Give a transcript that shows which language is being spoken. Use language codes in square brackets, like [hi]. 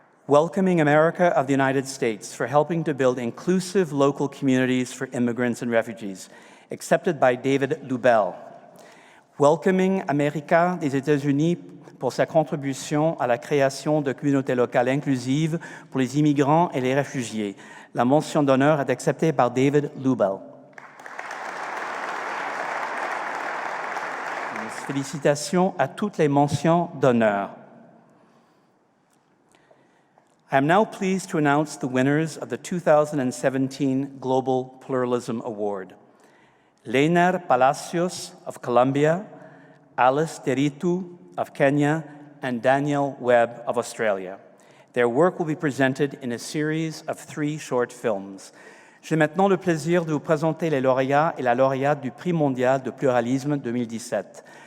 [en] Welcoming America of the United States for helping to build inclusive local communities for immigrants and refugees, accepted by David Lubell. [fr] Welcoming America des États-Unis pour sa contribution à la création de communautés locales inclusives pour les immigrants et les réfugiés. La mention d'honneur est acceptée par David Lubell. Félicitations à toutes les mentions d'honneur. [en] I am now pleased to announce the winners of the 2017 Global Pluralism Award. Leiner Palacios of Colombia, Alice Deritu of Kenya, and Daniel Webb of Australia. Their work will be presented in a series of 3 short films. [fr] J'ai maintenant le plaisir de vous présenter les lauréats et la lauréate du Prix mondial de pluralisme 2017.